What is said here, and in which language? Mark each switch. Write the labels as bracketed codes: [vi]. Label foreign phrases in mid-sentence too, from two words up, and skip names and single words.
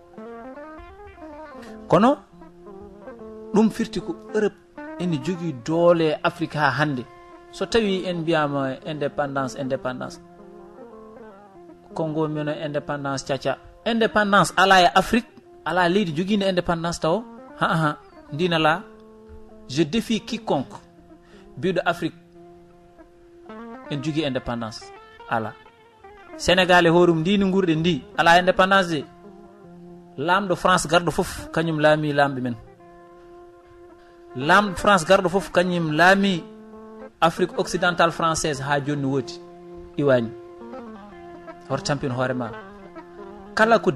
[ff] kono ɗum firti ko Europe ene jogui doole Afrique ha hande so tawi en mbiyama indépendance Congo mino indépendance caca indépendance ala e Afrique ala leydi joguinde indépendance taw ha ndina la je [fr] défie quiconque [ff] biɗo Afrique en jogui indépendance ala Sénégal e horum ndini gurɗe ndi ala [fr] indépendance de [ff] lamɗo France garɗo foof kañum laami lamɓe men lamɗo France garɗo foof kañum laami Afrique occidentale française ha joni woodi iwani hoto tampin hoorema kala ko